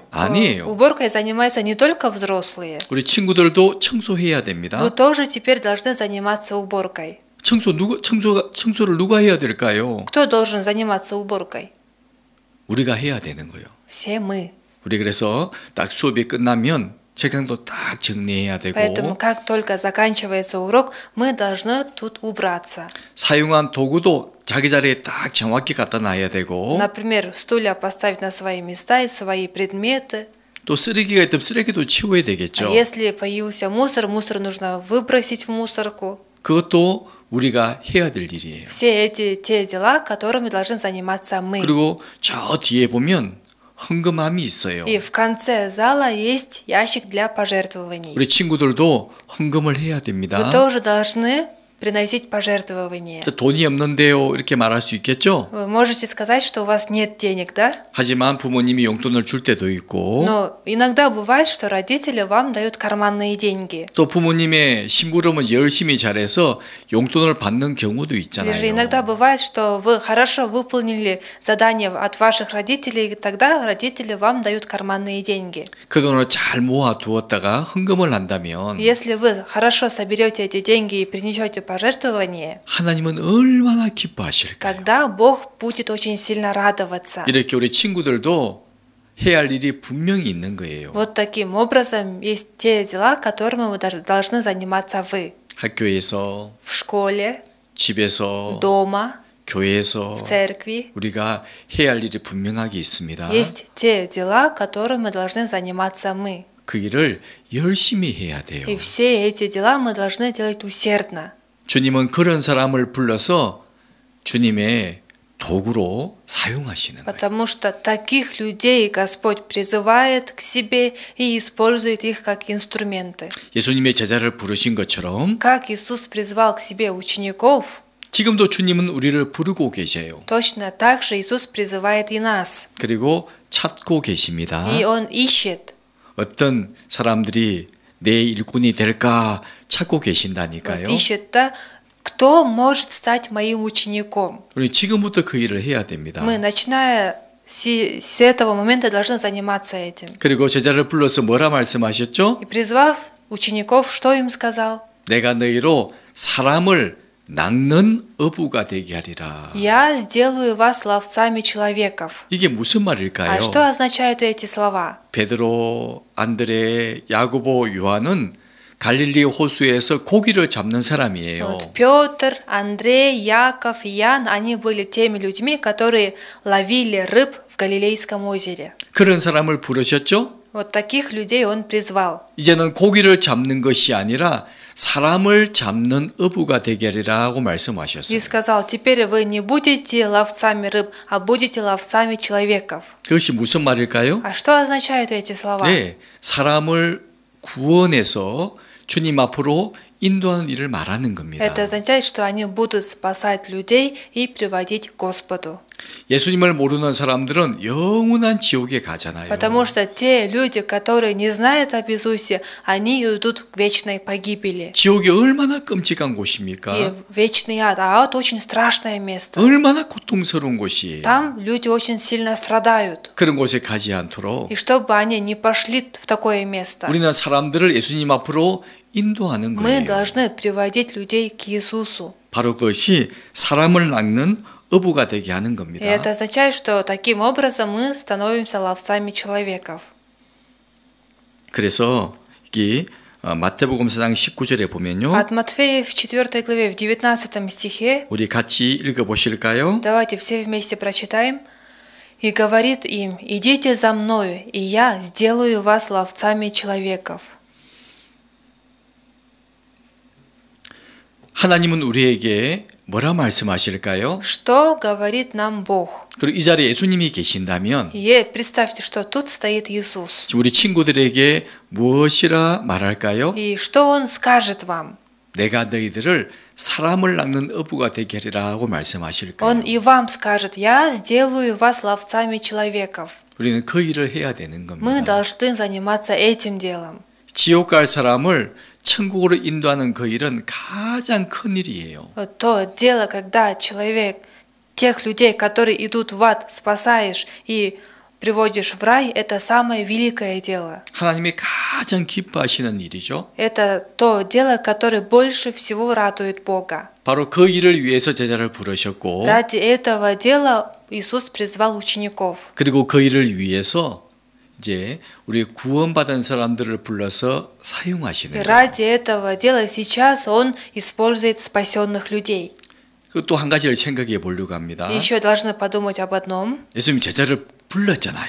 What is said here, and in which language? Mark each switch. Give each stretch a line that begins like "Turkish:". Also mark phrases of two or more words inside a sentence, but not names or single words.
Korean: 아니에요.
Russian: Уборкой занимаются не только взрослые.
Korean: 우리 친구들도 청소해야 됩니다.
Russian: Вы тоже теперь должны заниматься уборкой.
Korean: 청소를 누가 해야 될까요?
Russian: Кто должен заниматься уборкой?
Korean: 우리가 해야 되는 거예요.
Russian: Все мы.
Korean: 우리 그래서 딱 수업이 끝나면 책상도 딱 정리해야 되고
Russian: Поэтому, как только заканчивается урок, мы должны тут убраться.
Korean: 사용한 도구도 자기 자리에 딱 정확히 갖다 놔야 되고
Russian: Например, стулья поставить на свои места и свои предметы.
Korean: 또 쓰레기가 있으면 쓰레기도 치워야
Russian: А
Korean: 되겠죠.
Russian: если появился мусор, мусор нужно выбросить в мусорку.
Korean: 그것도 우리가 해야 될 일이에요.
Russian: Все эти те дела, которыми должны заниматься мы.
Korean: 그리고 저 뒤에 보면 헌금함이 있어요.
Russian: И в конце зала есть ящик для пожертвований.
Korean: 우리 친구들도 헌금을 해야 됩니다.
Russian: Вы тоже должны приносить пожертвования.
Korean: 돈이 없는데요 이렇게 말할 수 있겠죠?
Russian: Вы можете сказать, что у вас нет денег, да?
Korean: 하지만 부모님이 용돈을 줄 때도 있고
Russian: Но иногда бывает, что родители вам дают карманные деньги.
Korean: 또 부모님의 심부름을 열심히 잘해서 용돈을 받는 경우도
Russian: Или же
Korean: 있잖아요.
Russian: иногда бывает, что вы хорошо выполнили задание от ваших родителей, и тогда родители вам дают карманные деньги.
Korean: 그 돈을 잘 모아 두었다가 헌금을 한다면
Russian: Если вы хорошо соберете эти деньги и принесете пожертвование,
Korean: 하나님은 얼마나 기뻐하실까요?
Russian: тогда Бог будет очень сильно радоваться.
Korean: 이렇게 우리 친구들도 해야 할 일이 분명히 있는 거예요.
Russian: Вот таким образом есть те дела, которыми вы должны заниматься вы.
Korean: 학교에서,
Russian: В школе,
Korean: 집에서,
Russian: дома,
Korean: 교회에서
Russian: в церкви.
Korean: 우리가 해야 할 일이 분명하게 있습니다.
Russian: Есть те дела, которыми должны заниматься мы.
Korean: 그 일을 열심히 해야 돼요.
Russian: И все эти дела мы должны делать усердно.
Korean: 주님은 그런 사람을 불러서 주님의 도구로 사용하시는 거예요.
Russian: Потому что таких людей Господь призывает к себе и использует их как инструменты.
Korean: 예수님의 제자를 부르신 것처럼
Russian: Как Иисус призвал к себе учеников,
Korean: 지금도 주님은 우리를 부르고 계셔요.
Russian: точно так же Иисус призывает и нас.
Korean: 그리고 찾고 계십니다.
Russian: И Он ищет.
Korean: 어떤 사람들이 내 일꾼이 될까 찾고
Russian: Вот
Korean: 계신다니까요.
Russian: ищет-то, кто может стать моим учеником.
Korean: 우리 지금부터 그 일을 해야 됩니다.
Russian: Мы, начиная с этого момента, должны заниматься этим.
Korean: 그리고 제자를 불러서 뭐라 말씀하셨죠?
Russian: И призвав учеников, что им сказал?
Korean: 내가 너희로 사람을 낚는 어부가 되게 하리라.
Russian: «Я сделаю вас ловцами человеков».
Korean: 이게 무슨 말일까요?
Russian: А что означают эти слова?
Korean: 베드로, 안드레, 야고보, 요한은 갈릴리 호수에서 고기를 잡는 사람이에요.
Russian: Вот Петр, Андрей, Яков и Ян, они были теми людьми, которые ловили рыб в Галилейском озере.
Korean: 그런 사람을 부르셨죠?
Russian: Вот таких людей он призвал.
Korean: 이제는 고기를 잡는 것이 아니라 사람을 잡는 어부가 되게 하리라고 말씀하셨어요.
Russian: И сказал: теперь вы не будете ловцами рыб, а будете ловцами человеков.
Korean: 그것이 무슨 말일까요?
Russian: А что означают эти слова?
Korean: 네, 사람을 구원해서 주님 앞으로 인도하는 일을 말하는 겁니다.
Russian: Это означает, что они будут спасать людей и приводить к Господу.
Korean: 예수님을 모르는 사람들은 영원한 지옥에 가잖아요.
Russian: Потому что те люди, которые не знают об Иисусе, они идут к вечной погибели.
Korean: 지옥이 얼마나 끔찍한 곳입니까?
Russian: И вечный ад. А ад очень страшное место.
Korean: 얼마나 고통스러운 곳이에요.
Russian: Там люди очень сильно страдают.
Korean: 그런 곳에 가지 않도록
Russian: И чтобы они не пошли в такое место,
Korean: 우리는 사람들을 예수님 앞으로 인도하는
Russian: мы
Korean: 거예요.
Russian: должны приводить людей к Иисусу.
Korean: 바로 그것이 사람을 낚는 어부가 되게 하는
Russian: И
Korean: 겁니다.
Russian: это означает, что таким образом мы становимся ловцами человеков.
Korean: 그래서 여기 마태복음 4장 19절에 보면요.
Russian: От Матфея в 4 главе, в 19 стихе,
Korean: 우리 같이 읽어보실까요?
Russian: давайте все вместе прочитаем. «И говорит им, идите за мною, и я сделаю вас ловцами человеков».
Korean: 하나님은 우리에게 뭐라 말씀하실까요?
Russian: Что говорит нам Бог?
Korean: 그리고 이 자리에 예수님이 계신다면
Russian: И представьте, что тут стоит Иисус.
Korean: 지금 우리 친구들에게 무엇이라 말할까요?
Russian: И что Он скажет вам?
Korean: 내가 너희들을 사람을 낚는 어부가 되게 하리라고 말씀하실 거예요.
Russian: Он и вам скажет, я сделаю вас ловцами человеков.
Korean: 우리는 그 일을 해야 되는
Russian: Мы
Korean: 겁니다.
Russian: должны заниматься этим делом.
Korean: 지옥 갈 사람을 천국으로 인도하는 그 일은 가장 큰 일이에요.
Russian: Вот то дело, когда человек, тех людей, которые идут в ад, спасаешь и приводишь в рай, это самое великое дело.
Korean: 하나님이 가장 기뻐하시는 일이죠.
Russian: Это то дело, которое больше всего радует Бога.
Korean: 바로 그 일을 위해서 제자를 부르셨고
Russian: Ради этого дела Иисус призвал учеников.
Korean: 그리고 그 일을 위해서 이제 우리 구원받은 사람들을 불러서
Russian: И
Korean: 사용하시는 거예요.
Russian: ради этого дела сейчас Он использует спасенных людей.
Korean: 또 한 가지를 생각해 보려고 합니다.
Russian: И еще должны подумать об одном.
Korean: 예수님 제자를 불렀잖아요.